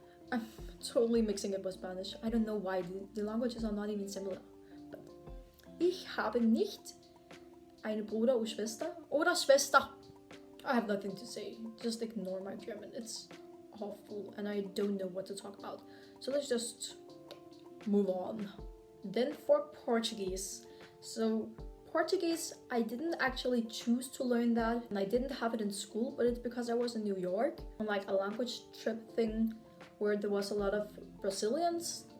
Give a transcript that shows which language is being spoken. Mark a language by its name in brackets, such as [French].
[English] I'm totally mixing it with Spanish. I don't know why. The languages are not even similar. But [German] ich habe nicht einen Bruder oder Schwester. [English] I have nothing to say. Just ignore my German. It's awful and I don't know what to talk about. So let's just move on. Then for Portuguese. So Portuguese, I didn't actually choose to learn that, and I didn't have it in school, but it's because I was in New York on like a language trip thing where there was a lot of Brazilians